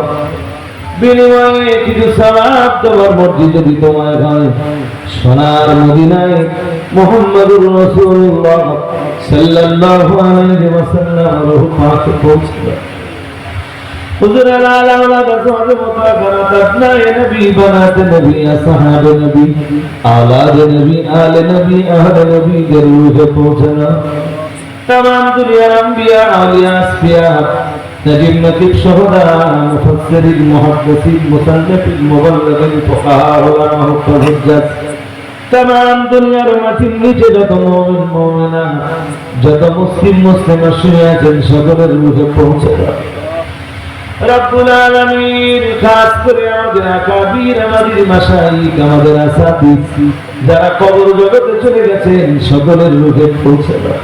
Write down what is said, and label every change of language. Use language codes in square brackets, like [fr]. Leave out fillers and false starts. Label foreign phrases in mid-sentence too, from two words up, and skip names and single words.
[bn] বিনিময়ে কিছু সওয়াব তোমার মসজিদে তোমায় হয় সোনার মদিনায় মুহাম্মদুর রাসূলুল্লাহ সাল্লাল্লাহু আলাইহি ওয়াসাল্লাম রূহ পাকে পৌঁছে দাও। হুজুর আলা আওলাদ সাহাবে মুতাকারাত আবনায়ে নবী, বানাতে নবী, আসহাবে নবী, আওলাদ নবী, আলে নবী, আহলে নবী কে রূহে পৌঁছে দাও। তমাম দুনিয়ার আম্বিয়া, আলিয়া, আসফিয়া, নজীব, নকীব, শুহদা, মুফাসসিরীন, মুহাদ্দিসীন, মুসান্নিফীন, মুবাল্লিগীন, ফুকাহা, উলামা, হুজ্জত, তমাম দুনিয়ার মাটির নীচে যত মুমিন মুমিনা, যত মুসলিম শুয়ে আছেন সকলের রূহে পৌঁছে দাও। রব্বুল আলামিন, খাস করে আমাদের আকাবির, আমাদের মাশায়িখ, আমাদের আসাতিজ যারা কবর জগতে চলে গেছেন সকলের রূহে পৌঁছে দাও।